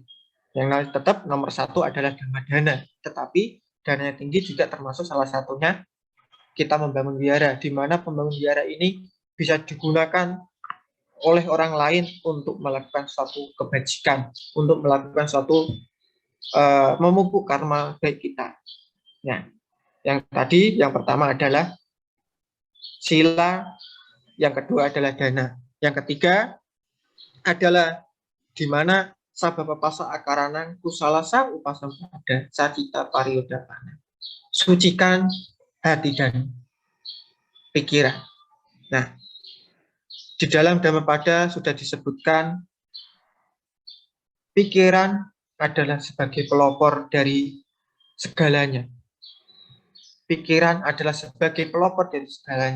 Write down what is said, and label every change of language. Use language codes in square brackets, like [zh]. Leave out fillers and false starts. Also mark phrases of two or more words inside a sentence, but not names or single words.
[id] Yang lain tetap nomor satu adalah dana, tetapi dana yang tinggi juga termasuk salah satunya kita membangun wihara, di mana pembangun wihara ini bisa digunakan oleh orang lain untuk melakukan suatu kebajikan, untuk melakukan suatu memupuk karma baik kita. Nah, yang pertama adalah sila, yang kedua adalah dana, yang ketiga adalah di mana [pi] sababa pasa akaranang kusalasa upasampada sacita pariyodapana. [id] Sucikan hati dan pikiran. Nah, di dalam Dhammapada sudah disebutkan pikiran adalah sebagai pelopor dari segalanya. Pikiran adalah sebagai pelopor dari segalanya.